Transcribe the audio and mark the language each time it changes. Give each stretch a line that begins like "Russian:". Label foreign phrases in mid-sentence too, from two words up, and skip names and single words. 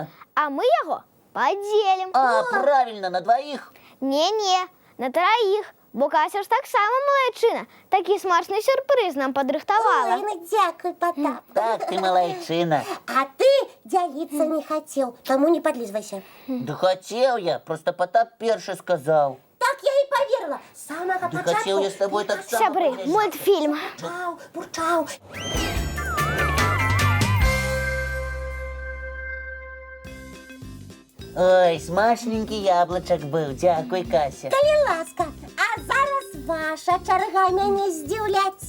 Belarusian: А мы яго падзелім.
Russian: А, правильно, на двоих.
Belarusian: Не-не, на траіх. Бо Кася ж таксама малайчына. Такі смачны сюрпрыз нам падрыхтавала. Ой, ну дзякуй, Потап. Так, ты малайчына. А ты дзяліцца не хацеў, таму не падлізвайся.
Russian: Да хотел я, просто Потап першы сказал.
Belarusian: Так я і паверыла. З самага
Russian: Да
Belarusian: пачатку.
Russian: хотел я с тобой так само.
Belarusian: Сябры, мультфільм. Бурчаў.
Russian: Ой, смачненький яблочек был.
Belarusian: Дякуй, Кася. Калі ласка, а зараз ваша чарга мяне здзіўляць.